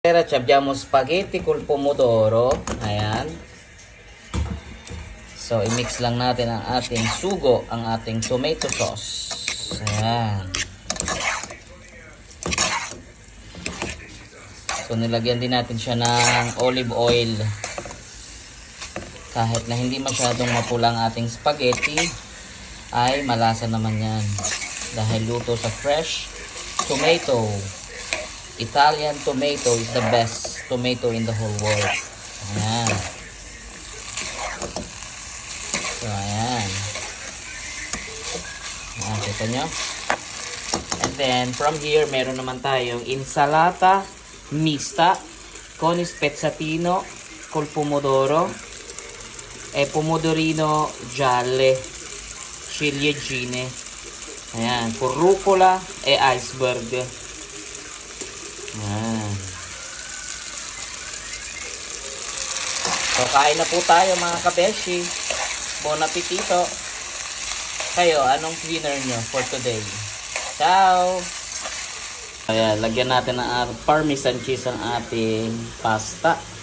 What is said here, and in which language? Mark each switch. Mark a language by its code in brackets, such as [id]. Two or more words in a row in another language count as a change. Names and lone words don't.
[it] Ci abbiamo spaghetti col pomodoro. [tl] Ayan. So, i-mix lang natin ang ating sugo, ang ating [en] tomato sauce. [tl] Ayan. So, nilagyan din natin siya ng [en] olive oil. [tl] Kahit na hindi masyadong mapula ang ating spaghetti, ay malasa naman yan. Dahil luto sa [en] fresh tomato. Italian tomato is the best tomato in the whole world. [tl] Ayan. So, ayan. Ayan, kita nyo. [en] And then, from here, [tl] meron naman tayong [it] insalata mista con spezzatino col pomodoro e pomodorino gialle, ciliegine. Ayan, con rucola e iceberg. [tl] Ayan. So, kain na po tayo mga kabeshi. [it] Bon appetito. [tl] Kayo, anong dinner nyo [en] for today? [it] Ciao! [tl] Ayan, lagyan natin ng [en] parmesan cheese [tl] ang ating pasta.